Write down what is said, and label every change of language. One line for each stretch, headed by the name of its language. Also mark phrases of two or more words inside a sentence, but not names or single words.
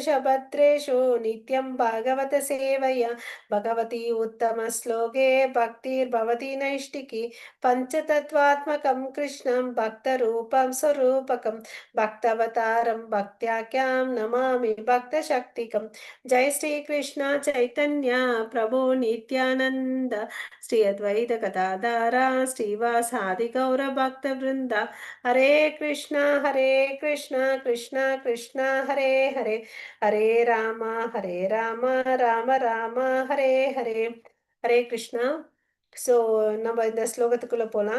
Sanskrit: भद्रेषु नित्यं भागवत सेवया भगवती उत्तमश्लोके भक्तिर्भवति नैष्टिकी पञ्चतत्त्वात्मकं कृष्णं भक्तरूपं स्वरूपकं भक्तवतारं भक्त्याख्यां नमामि भक्तशक्तिकम् जय श्री कृष्ण चैतन्य प्रभु नित्यानंद नित्यानन्द श्री अद्वैत गदाधर श्रीवासादि गौर भक्त वृन्द. हरे कृष्ण कृष्ण कृष्ण हरे हरे, हरे राम राम राम हरे हरे. हरे कृष्ण.
Tamil: ஸோ நம்ம இந்த ஸ்லோகத்துக்குள்ள போலாம்.